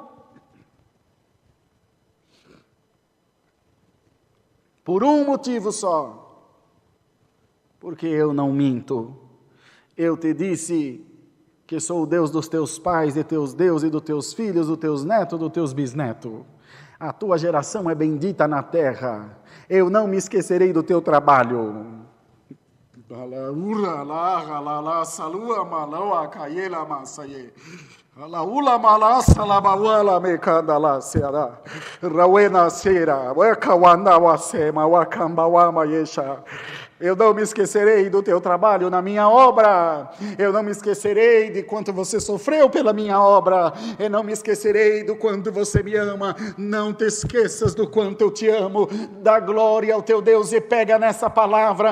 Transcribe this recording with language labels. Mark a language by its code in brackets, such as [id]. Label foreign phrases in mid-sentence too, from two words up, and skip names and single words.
[pt] Por um motivo só: porque eu não minto. Eu te disse que sou o Deus dos teus pais, de teus deuses, e dos teus filhos, dos teus netos, dos teus bisnetos. A tua geração é bendita na terra. Eu não me esquecerei do teu trabalho. Alaula malasa la bawala mekanda la seara rawena sera wakawana wasema wakamba wama yesha. Eu não me esquecerei do teu trabalho na minha obra. Eu não me esquecerei de quanto você sofreu pela minha obra. Eu não me esquecerei do quanto você me ama. Não te esqueças do quanto eu te amo. Dá glória ao teu Deus e pega nessa palavra.